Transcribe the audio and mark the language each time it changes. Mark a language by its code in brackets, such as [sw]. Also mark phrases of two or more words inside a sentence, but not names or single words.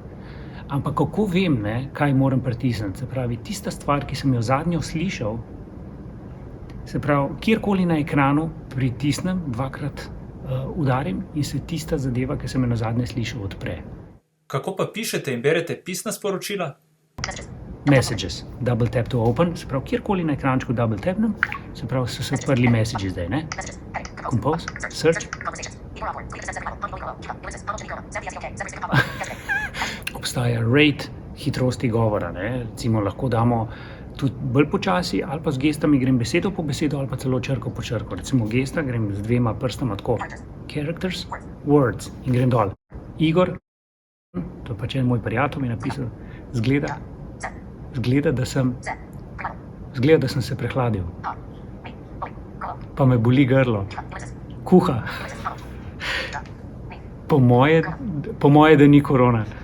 [sl] Ampak kako vem, kaj moram pritisniti? Se pravi, tista stvar, ki sem jo zadnjo slišal, se pravi, kjerkoli na ekranu pritisnem, dvakrat udarim in se tista zadeva, ki sem jo nazadnje slišal, odpre. Kako pa pišete in berete pisna sporočila? [en] Messages, double tap to open, [sl] se pravi, kjerkoli na ekrančku double tapnem, se pravi, so se odprli messages zdaj, Compose, search. Obstaja rate hitrosti govora, recimo lahko damo tudi bolj počasi ali pa z gestami grem besedo po besedo ali pa celo črko po črko. Recimo gesta grem z dvema prstoma tako, [en] characters, words [sl] in grem dol. Igor, to je pač en moj prijatelj mi napisal, zgleda, da sem se prehladil. Pa me boli grlo. Kuha. Po moje, da ni korona.